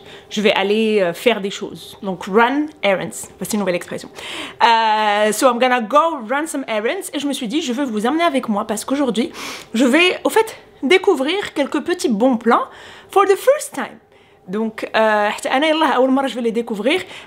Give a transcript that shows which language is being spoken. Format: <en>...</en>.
<fr>Je vais aller faire des choses. Donc,</fr> <en>run errands.</en> <fr>C'est une nouvelle expression.</fr> <en>So, I'm gonna go run some errands.</en> <fr>Et je me suis dit, je veux vous emmener avec moi parce qu'aujourd'hui, je vais, au fait, découvrir quelques petits bons plans</fr> <en>for the first time.</en> <fr>Donc, je vais les découvrir.</fr>